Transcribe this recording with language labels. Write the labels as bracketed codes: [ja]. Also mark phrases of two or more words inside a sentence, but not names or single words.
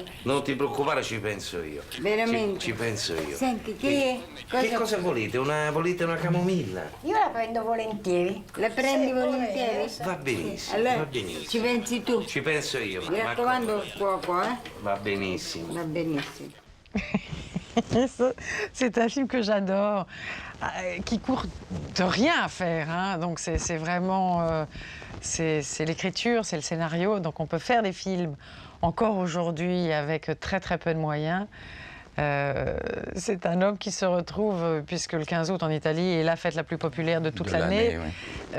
[it] Non ti preoccupare, ci penso io. Veramente? Ci penso io. Senti, Che cosa volete? Volete una camomilla? Io la prendo volentieri. La prendi volentieri? Va benissimo, Allora, va benissimo. ci pensi tu? Ci penso io. Mi raccomando il fuoco, eh? Va benissimo. Va benissimo. [fr] C'est un film que j'adore, qui court de rien à faire. Hein. Donc c'est vraiment... c'est l'écriture, c'est le scénario. Donc on peut faire des films encore aujourd'hui avec très très peu de moyens. C'est un homme qui se retrouve, puisque le 15 août en Italie est la fête la plus populaire de toute l'année, oui.